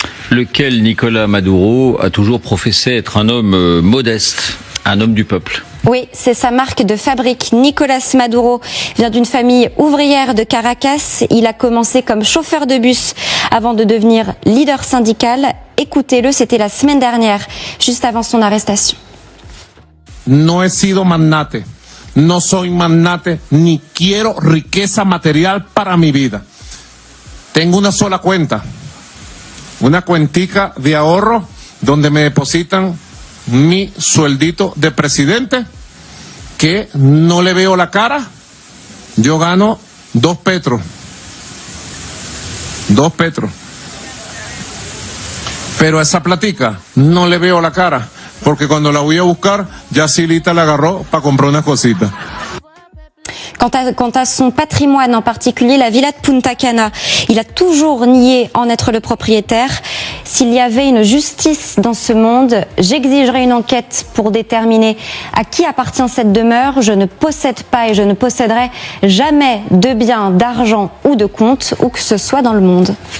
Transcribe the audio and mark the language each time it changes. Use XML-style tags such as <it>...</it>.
<fr>Lequel Nicolas Maduro a toujours professé être un homme modeste, un homme du peuple. Oui, c'est sa marque de fabrique. Nicolas Maduro vient d'une famille ouvrière de Caracas. Il a commencé comme chauffeur de bus avant de devenir leader syndical. Écoutez-le, c'était la semaine dernière, juste avant son arrestation.</fr> <es>No he sido magnate, no soy magnate, ni quiero riqueza material para mi vida. Tengo una sola cuenta, una cuentica de ahorro donde me depositan mi sueldito de presidente, que no le veo la cara. Yo gano 2 petros. Pero a esa platica no le veo la cara, porque cuando la voy a buscar, ya Silita la agarró para comprar unas cositas.</es> <fr>Quant à son patrimoine, en particulier la villa de Punta Cana, il a toujours nié en être le propriétaire. S'il y avait une justice dans ce monde, j'exigerais une enquête pour déterminer à qui appartient cette demeure. Je ne possède pas et je ne posséderai jamais de biens, d'argent ou de comptes, où que ce soit dans le monde.</fr>